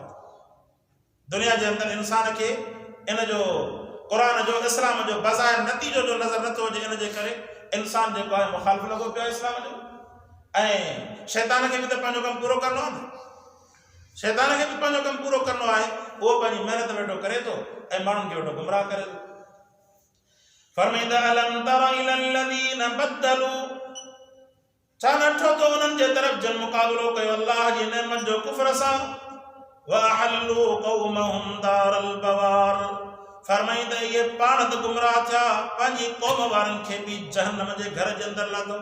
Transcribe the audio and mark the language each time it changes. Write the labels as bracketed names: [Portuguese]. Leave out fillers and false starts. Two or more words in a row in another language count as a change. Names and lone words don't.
[Sindhi] दुनिया जे अंदरि इंसान खे इन जो क़ुरान जो इस्लाम जो बज़ाहिर नतीजो जो नज़र नथो अचे। इन जे करे इंसान जेको आहे मुखालिफ़ लॻो पियो आहे इस्लाम जो। ऐं शैतान खे बि त पंहिंजो कमु पूरो करिणो आहे न। शैतान खे बि पंहिंजो कमु पूरो करिणो आहे। उहो पंहिंजी महिनत वेठो करे थो ऐं माण्हुनि खे वेठो गुमराह करे थो। [Arabic] फरमाईंदा ألم تر إلى الذين بدلوا, [Sindhi] छा नठो तो उन्हनि जे तरफ़ जन मुक़ाबिलो कयो अल्लाह जी नेमत जो कुफ्र सां। [Arabic] وأحلوا قومهم دار البوار, [Sindhi] फरमाईंदा इहे पाण त गुमराह थिया, पंहिंजी क़ौम वारनि खे बि जहन्नम जे घर जे अंदरि लाथो।